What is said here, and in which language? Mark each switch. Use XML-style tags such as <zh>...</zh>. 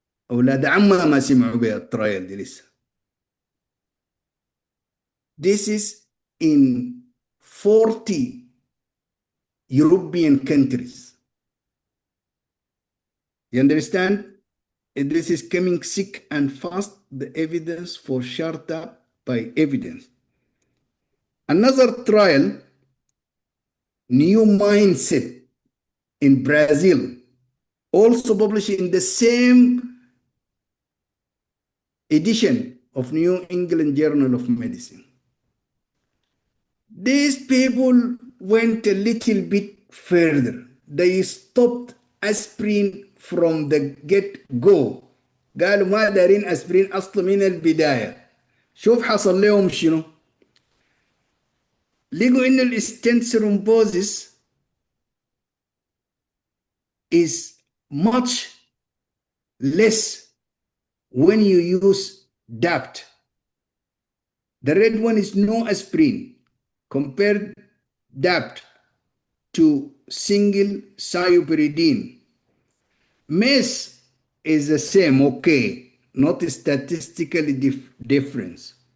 <ar>أولاد عمها ما سمعوا بالترايل دي لسه.</ar> <en>This is in 40 European countries. You understand? This is coming thick and fast, the evidence for shut up by evidence. Another trial, new mindset in Brazil, also published in the same edition of New England Journal of Medicine. These people went a little bit further. They stopped aspirin from the get-go.</en> <ar>قالوا ما دارين أسبرين أصلا من البداية. شوف حصل لهم شنو؟ لقوا إن الستنت ثرومبوزيس</ar> <en>is much less when you use DAPT. The red one is no aspirin. Compare DAPT to single cypridine. MACE is the same, okay, not statistically difference.</en>